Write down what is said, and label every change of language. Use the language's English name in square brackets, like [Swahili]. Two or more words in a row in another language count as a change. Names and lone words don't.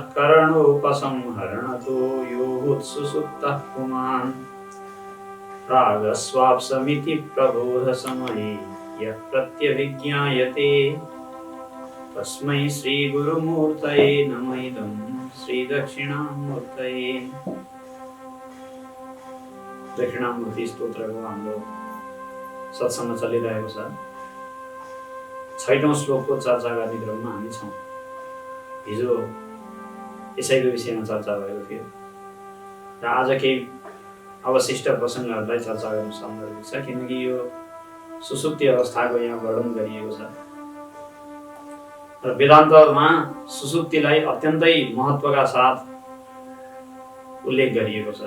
[Sanskrit] करणोपसंहरणतो योऽत्सुसुप्तः पुमान् रागस्वाप्समिति प्रबोधसमये यः प्रत्यभिज्ञायते तस्मै श्रीगुरुमूर्तये नमः इदं श्रीदक्षिणामूर्तये। [Nepali] दक्षिणामूर्ति स्तोत्रको हाम्रो सत्सङ्ग चलिरहेको छ। 6औं श्लोकको चर्चा गर्ने क्रममा हामी छौँ। हिजो यसैको विषयमा चर्चा भएको थियो र आज केही अवशिष्ट प्रसङ्गहरूलाई चर्चा गर्न सन्दर्भिक छ, किनकि यो सुसुप्ति अवस्थाको यहाँ वर्णन गरिएको छ र वेदान्तमा सुसुप्तिलाई अत्यन्तै महत्त्वका साथ उल्लेख गरिएको छ।